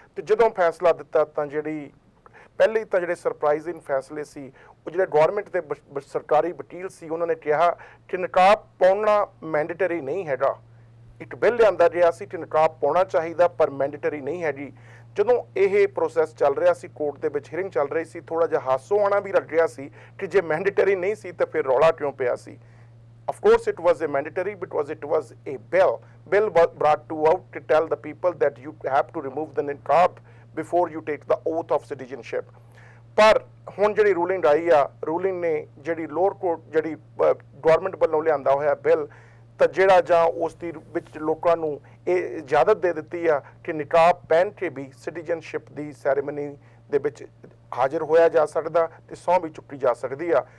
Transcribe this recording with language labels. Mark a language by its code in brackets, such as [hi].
[pa] ਤੇ ਜਦੋਂ ਫੈਸਲਾ ਦਿੱਤਾ ਤਾਂ ਜਿਹੜੀ ਪਹਿਲੇ ਤਾਂ ਜਿਹੜੇ ਸਰਪ੍ਰਾਈਜ਼ਿੰਗ ਫੈਸਲੇ ਸੀ ਉਹ ਜਿਹੜੇ ਗੌਰਮੈਂਟ ਦੇ ਸਰਕਾਰੀ ਵਕੀਲ ਸੀ ਉਹਨਾਂ ਨੇ ਕਿਹਾ ਕਿ ਨਕਾਬ ਪਾਉਣਾ ਮੈਂਡੇਟਰੀ ਨਹੀਂ ਹੈਗਾ। ਇੱਕ ਬਿੱਲ ਲਿਆਂਦਾ ਗਿਆ ਸੀ ਕਿ ਨਕਾਬ ਪਾਉਣਾ ਚਾਹੀਦਾ ਪਰ ਮੈਂਡੇਟਰੀ ਨਹੀਂ ਹੈਗੀ। ਜਦੋਂ ਇਹ ਪ੍ਰੋਸੈਸ ਚੱਲ ਰਿਹਾ ਸੀ ਕੋਰਟ ਦੇ ਵਿੱਚ ਹੀਅਰਿੰਗ ਚੱਲ ਰਹੀ ਸੀ, ਥੋੜਾ ਜਿਹਾ ਹਾਸੋ ਆਉਣਾ ਵੀ ਲੱਗ ਰਿਹਾ ਸੀ ਕਿ ਜੇ ਮੈਂਡੇਟਰੀ ਨਹੀਂ ਸੀ ਤਾਂ ਫਿਰ ਰੌਲਾ ਕਿਉਂ ਪਿਆ ਸੀ। [en] Of course it was a mandatory because it was a bill. Bill was brought to out to tell the people that you have to remove the niqab before you take the oath of citizenship. [pa] ਪਰ ਹੁਣ ਜਿਹੜੀ ruling ਆਈ ਆ, ruling ਨੇ ਜਿਹੜੀ lower court ਜਿਹੜੀ government ਵੱਲੋਂ ਲਿਆਂਦਾ ਹੋਇਆ ਬਿੱਲ ਤਾਂ ਜਿਹੜਾ ਜਾਂ ਉਸ ਦੀ ਵਿੱਚ ਲੋਕਾਂ ਨੂੰ ਇਹ ਇਜਾਜ਼ਤ ਦੇ ਦਿੱਤੀ ਆ ਕਿ ਨਿਕਾਬ ਪਹਿਨ ਕੇ ਵੀ ਸਿਟੀਜ਼ਨਸ਼ਿਪ ਦੀ ਸੈਰੇਮਨੀ ਦੇ ਵਿੱਚ ਹਾਜ਼ਰ ਹੋਇਆ ਜਾ ਸਕਦਾ ਤੇ ਸਹੁੰ ਵੀ ਚੁੱਕੀ ਜਾ ਸਕਦੀ ਆ।